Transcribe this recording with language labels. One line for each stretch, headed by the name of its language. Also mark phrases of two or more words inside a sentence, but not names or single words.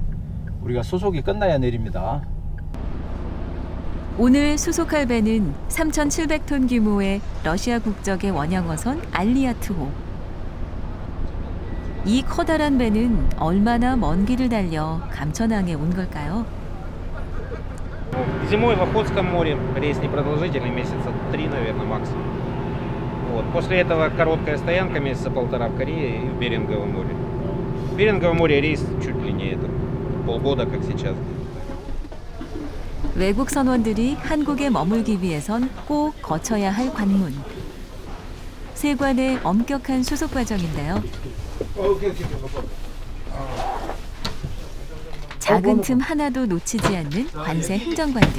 Korean: 우리가 수속이 끝나야 내립니다. 오늘 수속할 배는 3,700톤 규모의 러시아 국적의 원형어선 알리아트호. 이 커다란 배는 얼마나 먼 길을 달려 감천항에 온 걸까요?
Russian: Зимой в Охотском море рейс непродолжительный, месяца 3, наверное, максимум. Вот. После этого короткая стоянка месяца 1,5 в Корее и в Беринговом море. В Беринговом море рейс чуть длиннее, это полгода, как сейчас.
Korean: 외국 선원들이 한국에 머물기 위해선 꼭 거쳐야 할 관문. 세관의 엄격한 수속 과정인데요. 작은 틈 하나도 놓치지 않는 관세 행정관들.